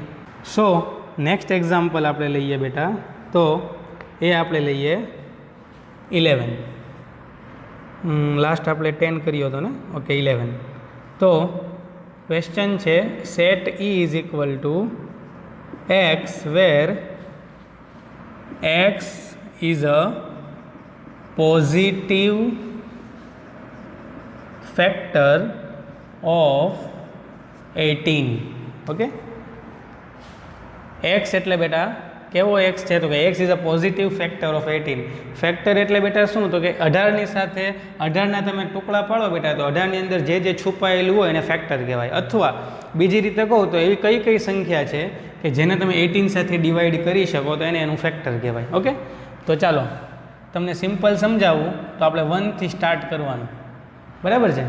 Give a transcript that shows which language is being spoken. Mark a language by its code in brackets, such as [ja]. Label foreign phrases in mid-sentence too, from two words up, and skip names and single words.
[en] So next example [gu] આપણે લઈએ બેટા, તો એ આપણે લઈએ 11. લાસ્ટ આપણે 10 કર્યો હતો ને? ઓકે, 11. [en] તો ક્વેશ્ચન છે set E is equal to x where x is a positive factor of 18. [gu] ઓકે, x એટલે બેટા કેવો x છે તો કે [en] x is a positive factor of 18. [gu] ફેક્ટર એટલે બેટા શું તો કે 18ની સાથે 18ના તમે ટુકડા પાડો બેટા તો 18ની અંદર જે જે છુપાયેલું હોય એને ફેક્ટર કહેવાય. અથવા બીજી રીતે કહું તો એવી કઈ કઈ સંખ્યા છે કે જેને તમે 18 સાથે ડિવાઈડ કરી શકો તો એને એનું ફેક્ટર કહેવાય. ઓકે, તો ચાલો તમને સિમ્પલ સમજાવું તો આપણે 1 થી સ્ટાર્ટ કરવાનું, બરાબર છે?